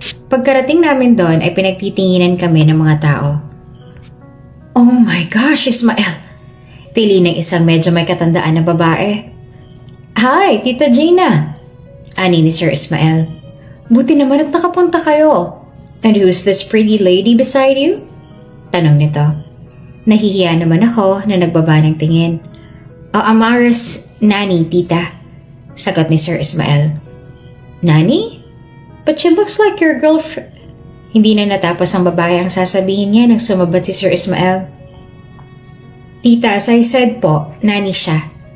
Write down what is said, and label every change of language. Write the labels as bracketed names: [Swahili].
[Filipino] Pagkarating namin doon ay pinagtitinginan kami ng mga tao. [English] Oh my gosh, [Filipino] Ismael! Tili ng isang medyo may katandaan na babae. Hi, Tita Gina! Ani ni Sir Ismael. Buti naman at nakapunta kayo. [English] And who's this pretty lady beside you? [Filipino] Tanong nito. Nahihiya naman ako na nagbaba ng tingin. [English] Amara's nanny, [Filipino] tita. Sagot ni Sir Ismael. Nanny? [English] But she looks like your girlfriend. [Filipino] Hindi na natapos ang babae ang sasabihin niya nang sumabat si Sir Ismael. Tita, [English] as I said [Filipino] po, nanny siya.